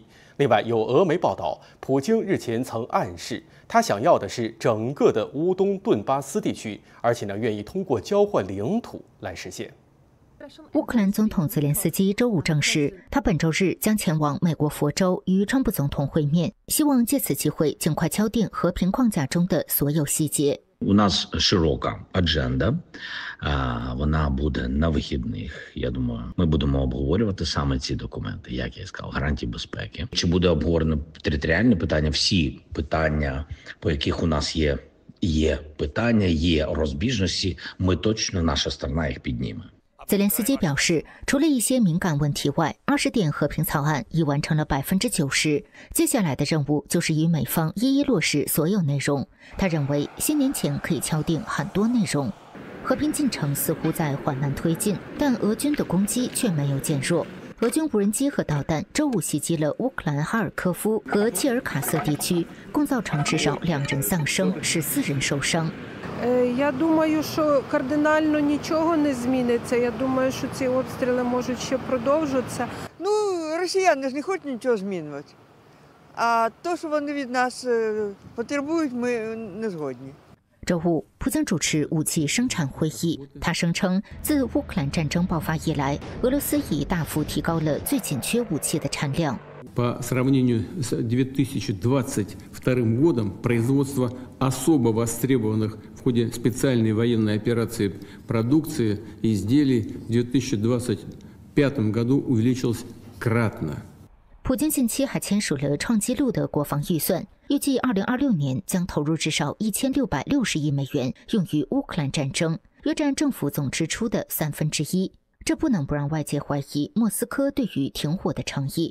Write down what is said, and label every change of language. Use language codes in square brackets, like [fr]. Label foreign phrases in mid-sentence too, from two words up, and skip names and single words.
[zh] 另外，有俄媒报道，普京日前曾暗示，他想要的是整个的乌东顿巴斯地区，而且愿意通过交换领土来实现。乌克兰总统泽连斯基周五证实，他本周日将前往美国佛州与川普总统会面，希望借此机会尽快敲定和平框架中的所有细节。 [uk] У нас широка адженда, вона буде на вихідних. Я думаю, ми будемо обговорювати саме ці документи, як я сказав, гарантії безпеки. Чи буде обговорено територіальне питання? Всі питання, по яких у нас є питання, є розбіжності, ми точно, наша сторона їх підніме. [zh] 泽连斯基表示，除了一些敏感问题外，20点和平草案已完成了90%。接下来的任务就是与美方一一落实所有内容。他认为，新年前可以敲定很多内容。和平进程似乎在缓慢推进，但俄军的攻击却没有减弱。俄军无人机和导弹周五袭击了乌克兰哈尔科夫和切尔卡瑟地区，共造成至少2人丧生，14人受伤。 [uk] Я думаю, що кардинально нічого не зміниться. Я думаю, що ці обстріли можуть ще продовжитися. Ну, росіяни ж не хочуть нічого змінювати. А то, що вони від нас потребують, ми не згодні. [zh] 周五，普京主持武器生产会议，他声称，自乌克兰战争爆发以来，俄罗斯已大幅提高了最紧缺武器的产量。 [ru] По сравнению с 2022 годом производство особо востребованных в ходе специальной военной операции продукции и изделий в 2025 году увеличилось кратно. [zh] 普京近期还签署了创纪录的国防预算，预计2026年将投入至少1660亿美元用于乌克兰战争，约占政府总支出的1/3。这不能不让外界怀疑莫斯科对于停火的诚意。